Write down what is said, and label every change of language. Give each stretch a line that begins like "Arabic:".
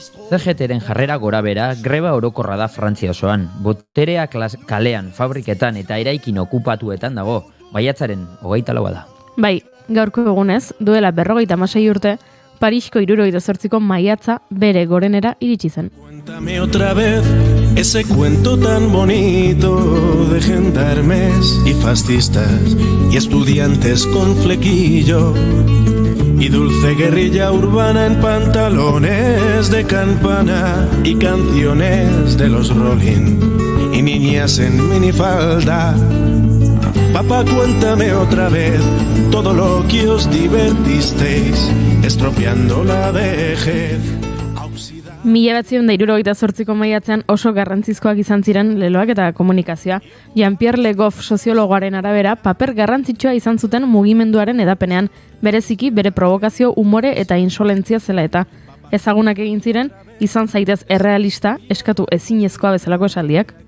Basque: CGT-ren jarrera gorabera greba orokorra da Frantzia osoan. Boterea kalean, fabriketan eta eraikin okupatuetan dago. Maiatzaren 24 da. Bai, gaurko egunez, duela 56 urte, Parisko 78ko maiatza bere gorenera iritsi zen.
Spanish: Cuéntame otra vez ese cuento tan bonito de gendarmes y fascistas y estudiantes con flequillo y dulce guerrilla urbana en pantalones de campana y canciones de los Rolling y niñas en minifalda. Papá, cuéntame otra vez todo lo que os divertisteis estropeando la vejez.
Basque: 1978ko maiatzean oso garrantzizkoak izan ziren leloak eta komunikazioa. Jean-Pierre Le Goff soziologoaren arabera paper garrantzitsua izan zuten mugimenduaren edapenean, bereziki bere provokazio, umore eta insolentzia zela eta. Ezagunak egin ziren, izan zaitez errealista, eskatu ezinezkoa bezalako esaldiak.